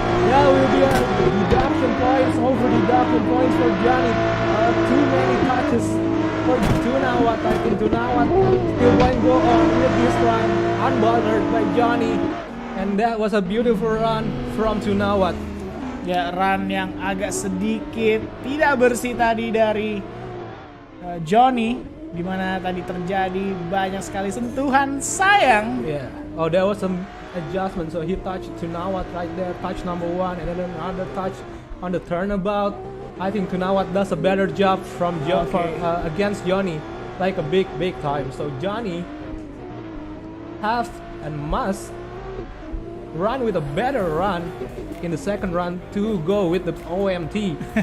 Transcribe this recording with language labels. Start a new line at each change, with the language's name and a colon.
English: There will be a deduction points for Johnny. Too many touches for Tunawat. I think Tunawat still going to go on with this run unbothered by Johnny. And that was a beautiful run from Tunawat.
Indonesian: Ya, run yang agak sedikit tidak bersih tadi dari Johnny, di mana tadi terjadi banyak sekali sentuhan sayang.
English: Yeah. Oh, there was some adjustment. So he touched Tunawat right there, touch number 1, and then another touch on the turnabout. I think Tunawat does a better job from against Johnny, like a big time. So Johnny has and must run with a better run in the second run to go with the OMT.